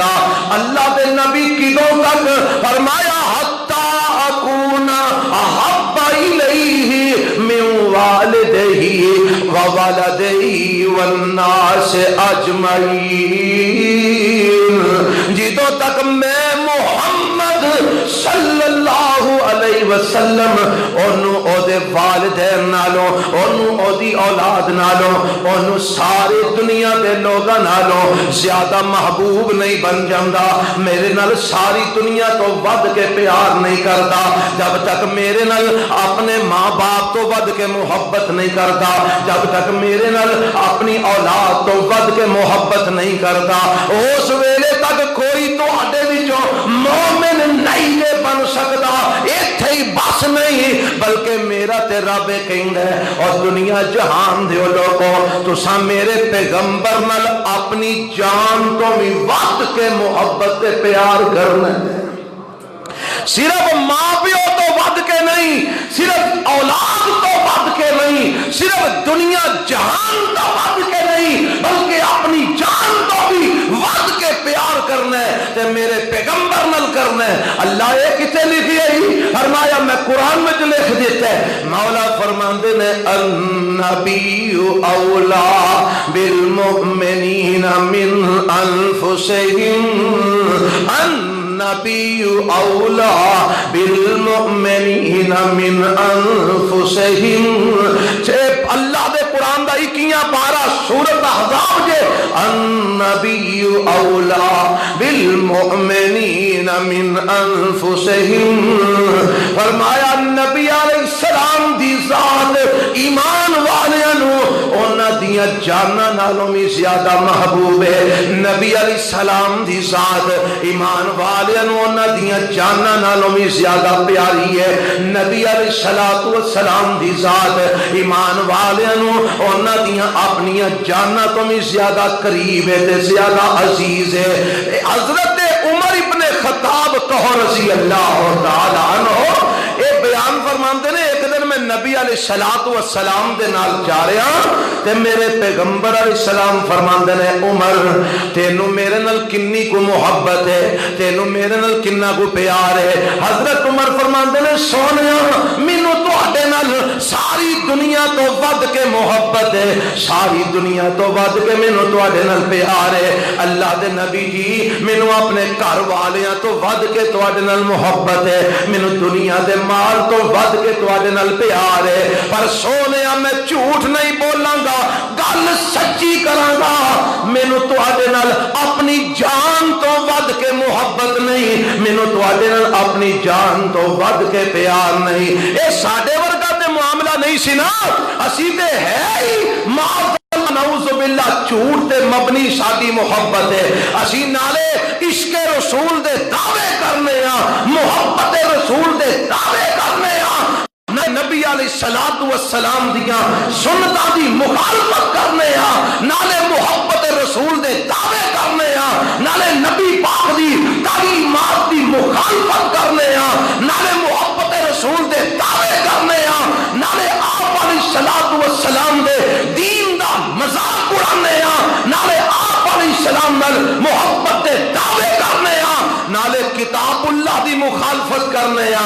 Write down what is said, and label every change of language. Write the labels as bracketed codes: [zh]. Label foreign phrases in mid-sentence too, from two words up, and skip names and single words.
[pa] اللہ دے نبی کدوں تک فرمایا [ar] حتی اکون احب الیہ من والدہ وولدہ والناس اجمعین، [pa] جدوں تک میں محمد [ar] صلی اللہ علیہ [pa] وسلم انہوں او دے والدین نالوں، انہوں او دی اولاد نالوں، انہوں سارے دنیا دے لوگاں نالوں زیادہ محبوب نہیں بن جاندہ، میرے نال ساری دنیا تو ود کے پیار نہیں کرتا، جب تک میرے نال اپنے ماں باپ تو ود کے محبت نہیں کرتا، جب تک میرے نال اپنی اولاد تو ود کے محبت نہیں کرتا، اس ویلے تک کوئی تو آڈے وچوں مومن نہیں بن سکتا۔ ایتھے ہی بس نہیں بلکہ میرا تے رب کہندا ہے اور دنیا جہان دیو لوگوں تساں میرے پیغمبر نال اپنی جان تو بھی ود کے محبت تے پیار کرنا ہے، صرف ماں پیو تو ود کے نہیں، صرف اولاد تو ود کے نہیں، صرف دنیا جہان تو ود کے نہیں، بلکہ اپنی جان تو بھی ود کے پیار کرنا ہے تے میرے پیغمبر نال کرنا ہے. اللہ یہ کتے لکھی ہے؟ [ur] فرمایا میں قرآن میں لکھ دیتا ہے. [pa] مولا فرماندے نے [ar] النبی اولا بالمؤمنین من انفسہم النبی اولا بالمؤمنین من انفسہم. [pa] اللہ دے قرآن دا 21 پارا سورۃ احزاب جے [ar] النبی اولا بالمؤمنین من انفسہم. [pa] فرمایا نبی علیہ السلام دی ذات ایمان والیاں نو انہاں دیاں جاناں نالوں بھی زیادہ محبوب ہے. نبی علیہ السلام دی ذات ایمان والیاں نو انہاں دیاں جاناں نالوں بھی زیادہ پیاری ہے. نبی علیہ السلام دی ذات ایمان والیاں نو انہاں دیاں اپنیاں جاناں تو بھی زیادہ قریب ہے تے زیادہ عزیز ہے. حضرت عمر ابن خطاب کہو رضی اللہ تعالی عنہ اے بیان فرماندے نے ایک دن میں نبی علیہ السلام دے نال جا رہا تے میرے پیغمبر علیہ السلام فرماندے نے عمر تینو میرے نال کنی کو محبت ہے, تینو میرے نال کنا کو پیار ہے. حضرت عمر فرماندے نے سونیا مینوں تواڈے نال ساری دنیا تو ود کے محبت ہے, ساری دنیا تو ود کے مینوں تواڈے نال پیار ہے. اللہ دے نبی جی مینوں اپنے گھر والیاں تو ود کے تواڈے نال محبت ہے, مینوں دنیا دے مال تو ود کے تواڈے نال پیار ہے. پر سونیا میں جھوٹ نہیں بولاں گا, گل سچی کراں گا, مینوں تواڈے نال اپنی جان تو ود کے محبت نہیں, مینوں تواڈے نال اپنی جان تو ود کے پیار نہیں. اے ساڈے ورگا تے معاملہ نہیں سی نا, اسی تے ہے ہی [ar] نعوذ باللہ [pa] جھوٹ تے مبنی ساری محبت ہے. اسی نالے عشق رسول دے دعوے کرنے ہاں, محبت رسول دے دعوے کرنے ہاں, نبی علیہ السلام دیاں سنتاں دی مخالفت کرنے ہاں, نالے محبت رسول دے دعوے کرنے ہاں, نالے نبی پاک دی تعلیمات دی مخالفت کرنے ہاں, نالے محبت رسول دے دعوے کرنے ہاں, نالے آپ علیہ السلام دے دین دا مذاق اڑانے ہاں, نالے آپ علیہ السلام نال محبت دے دعوے کرنے ہاں, نالے کتاب اللہ دی مخالفت کرنے ہاں.